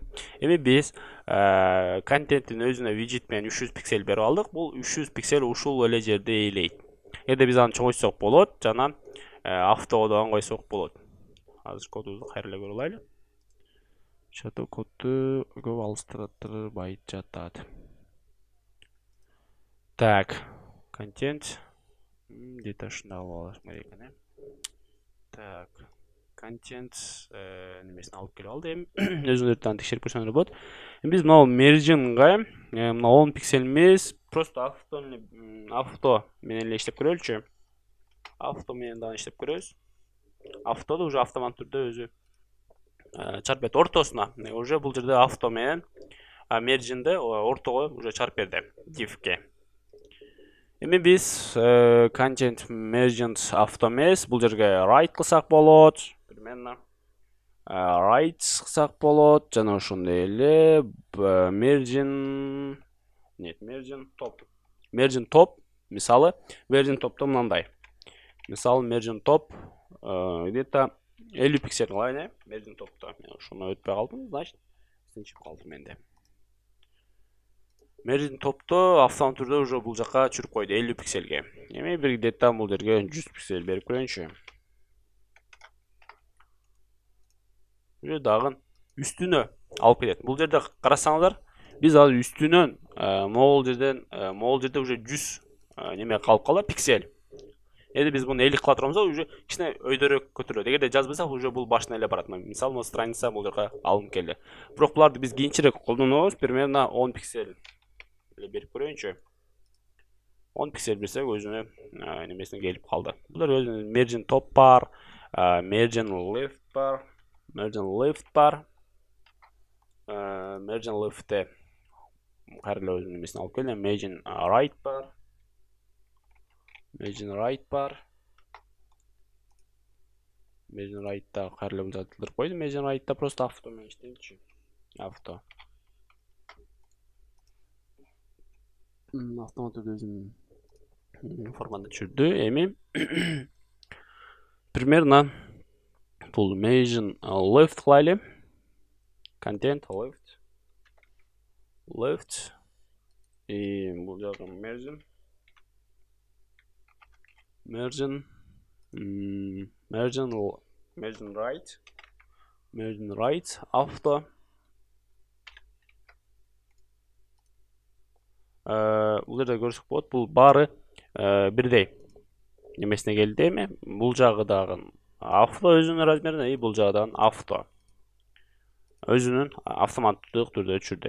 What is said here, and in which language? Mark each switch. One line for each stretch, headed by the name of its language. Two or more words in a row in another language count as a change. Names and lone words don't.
Kyrgyz: Эми биз контенттин өзүнө виджет менен 300 пиксель берип алдык. Бул 300 пиксель ушул эле жерде ээлейт. Эгерде биз аны чоңойтсок болот, жана автого да койсок болот. Азыр кодубузду кайра эле көрүп алайлы. Чату кодду көп алыстырып жатат.
Russian: Так, контент.
Kyrgyz: Где-то ушундай алып алыш керек экен. Так, контент немесин алып келип алды. Эми өзүңөрдөн текшерип көрсөңөр болот. Биз мына marginга мына 10 пиксель эмес, просто авто менен эле иштеп көрөлүчү. Авто менен дагы иштеп көрөбүз. Автода уже автомат түрдө өзү чарп берди ортосуна. Уже бул жерде авто менен marginде ортого уже чарп берди div'ге. Эми биз
English: content margin
Kyrgyz: авто эмес, бул жерге right кылсак болот. Примерно right кылсак болот. Жана ошондой эле
English: margin top. Margin top,
Kyrgyz: мисалы
English: margin topто
Kyrgyz: мындай. Мисалы
English: margin top
Kyrgyz: где-то 50 пиксель кылайын,
English: margin topто.
Kyrgyz: Мен ошону өтпөй калдым, значит, сынчып калдым менде.
English: Margin topто
Kyrgyz: автомат түрдө уже бул жака чүрүп койду 50 пиксельге. Эми бир где-то бул жерге 100 пиксель берип көрөйүнчү. Уже дагы үстүнө алып кетет. Бул жерде карасаңыздар, биз азыр үстүнөн могул жерде уже 100 неме калып калды пиксель. Эди биз буну 50 кыла турганбыз, уже кичине өйдөрөөк көтөрөт. Эгерде жазбасак, уже бул башына эле барат. Мисалы, бул страница бул жерге алынып келди. Бирок буларды биз кийинчерээк колдонобуз, примерно 10 пиксель берип көрөйүнчү. 10 пиксель берсек өзүнө немесине келип калды. Булар өзүнүн
English: margin top
Kyrgyz: бар,
English: margin left
Kyrgyz: бар,
English: margin left'te
Kyrgyz: кайра эле өзүнүн немесине алып келди.
English: Margin right
Kyrgyz: бар.
English: Margin right'та
Kyrgyz: кайра эле узатылдырып койду.
English: Margin right'та
Kyrgyz: просто авто менен иштейчү. Авто. Автомат түрдө өзүнүн форматында түшүрдү. Эми примерно бул
English: margin left
Kyrgyz: кылайлы.
English: Content left.
Kyrgyz: И бул жагы
English: margin right,
Kyrgyz: авто. Бул жерде көрсөк болот, бул баары бирдей немесине келди эми. Бул жагы дагы авто өзүнүн размерине, бул жагы дагы авто өзүнүн автоматтык түрдө өчүрдү.